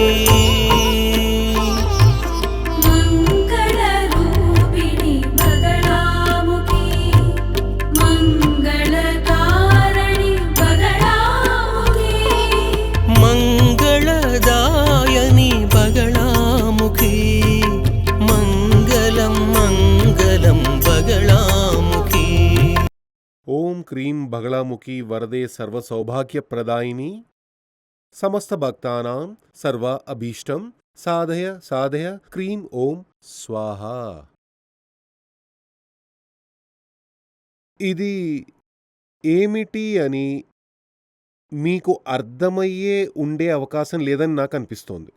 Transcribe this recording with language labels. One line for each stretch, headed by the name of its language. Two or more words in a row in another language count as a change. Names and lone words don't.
Sanskrit: मङ्गलरूपिणि बगलामुखी मङ्गलकारिणि बगलामुखी मङ्गलदायिनि बगलामुखी मङ्गलं मङ्गलं बगलामुखी। ఓం క్రీం బగళాముఖి వరదే సర్వ సౌభాగ్యప్రదాయిని సమస్త భక్తానాం సర్వ అభీష్టం సాధయ సాధయ క్రీం ఓం స్వాహ.
Telugu: ఇది ఏమిటి అని మీకు అర్థమయ్యే ఉండే అవకాశం లేదని నాకు అనిపిస్తోంది.